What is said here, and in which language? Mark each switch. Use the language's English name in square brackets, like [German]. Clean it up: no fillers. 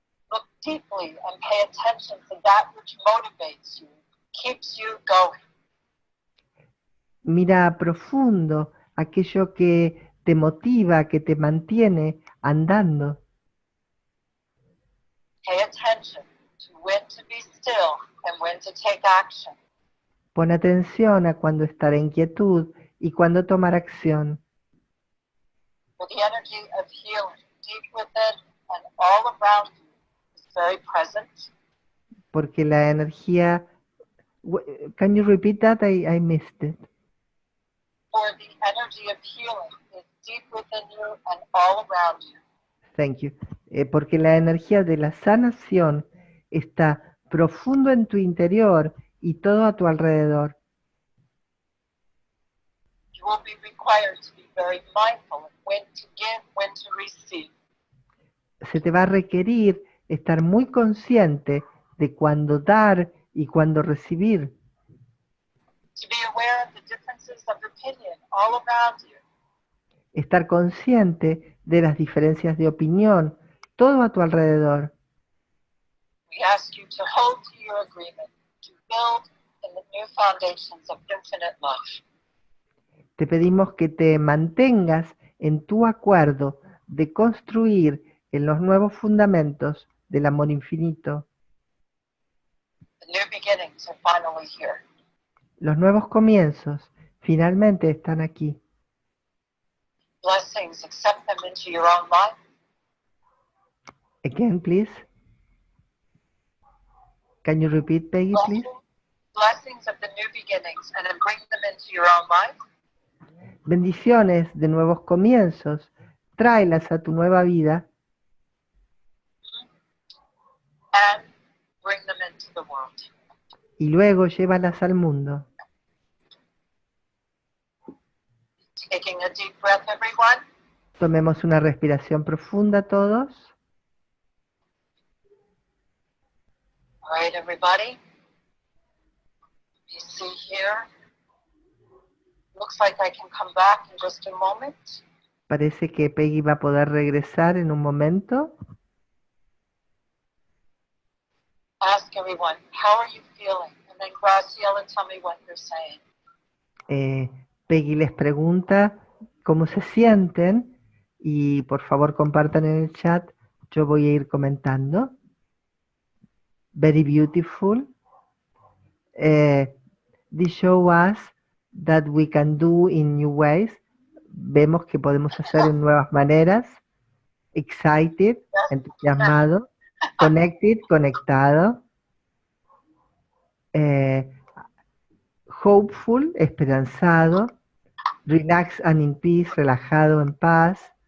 [English] Look deeply and pay attention to that which motivates you, keeps you going. [Spanish] Mira profundo aquello que te motiva, que te mantiene andando. [English] Pay attention to when to be still and when to take action. [Spanish] Pon atención a cuando estar en quietud y cuando tomar acción, [English] For the energy of healing deep within and all around you is very present. [Spanish] porque la energía... [English] Can you repeat that? I missed it. For the energy of healing is deep within you and all around you. Thank you. [Spanish] Porque la energía de la sanación está profundo en tu interior y todo a tu alrededor. [English] You will be required to be very mindful of when to give, when to receive. [Spanish] Se te va a requerir estar muy consciente de cuándo dar y cuándo recibir. [English] To be aware of the differences of opinion all around you. [Spanish] Estar consciente de las diferencias de opinión, todo a tu alrededor. [English] We ask you to hold to your agreement to build in the new foundations of infinite love. [Spanish] Te pedimos que te mantengas en tu acuerdo de construir en los nuevos fundamentos del amor infinito. [English] The new beginnings are finally here. [Spanish] Los nuevos comienzos finalmente están aquí. [English] Blessings, accept them into your own life. Again, please. Can you repeat, Peggy, please? Blessings of the new beginnings and then bring them into your own life. [Spanish] Bendiciones de nuevos comienzos. Tráelas a tu nueva vida [English] And bring them into the world. [Spanish] y luego llévalas al mundo. [English] Taking a deep breath, everyone. [Spanish] Tomemos una respiración profunda todos. [English] All right, everybody. You see here. Looks like I can come back in just a moment. [Spanish] Parece que Peggy va a poder regresar en un momento. [English] Ask everyone, how are you feeling? And then Graciela, tell me what you're saying. [Spanish] Peggy les pregunta cómo se sienten y por favor compartan en el chat. Yo voy a ir comentando. [English] Very beautiful. This show us that we can do in new ways. [Spanish] Vemos que podemos hacer en nuevas maneras. [English] Excited, entusiasmado. Connected, conectado. Hopeful, esperanzado. Relax and in peace, relajado, en paz.